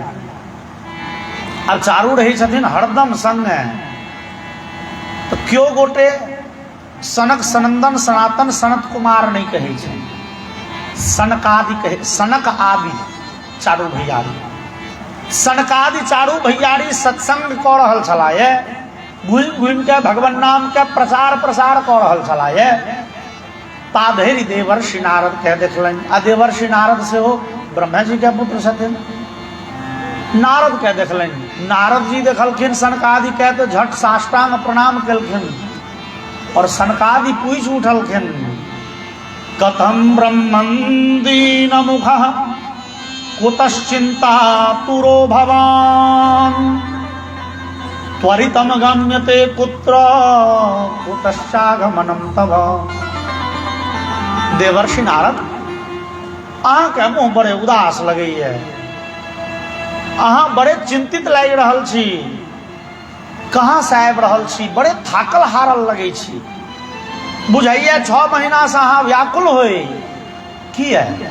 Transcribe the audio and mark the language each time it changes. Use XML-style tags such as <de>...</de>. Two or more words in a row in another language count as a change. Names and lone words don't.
<mai>अब चारू रही छथिन हरदम संगे, तो क्यों गोटे सनक, सनंदन, सनातन, सनत कुमार नहीं कहे छे, सनकादि कहे, सनक आदि चारू भैयारी। सनकादि चारू भैयारी सत्संग कऽ रहल छलाह, घुमि घुमि के भगवान नाम के प्रचार प्रसार कऽ रहल छलाह। ताधरि देवर्षि नारद के देखलनि, आ देवर्षि नारद से हो ब्रह्मा जी के पुत्र छथिन। नारद के देखलनि, नारद जी देखलखिन सनकादि के तो झट साष्टांग प्रणाम केलखिन, और सनकादि पूछि उठलखिन,</mai> <sa>कथम ब्रह्मन् दीन मुखः कुतश्चिंता तुरो भवान, त्वरितम गम्यते कुत्र कुतश्चागमनम तव।</sa> <mai>देवर्षि नारद, अहाँ के मुँह बड़े उदास लगे है, अहाँ बड़े चिंतित लागि रहल छी, कहाँ से आबि रहल छी, बड़े थाकल हारल लगे छी, बुझाइए 6 महीना से अहाँ व्याकुल होए की है।</mai>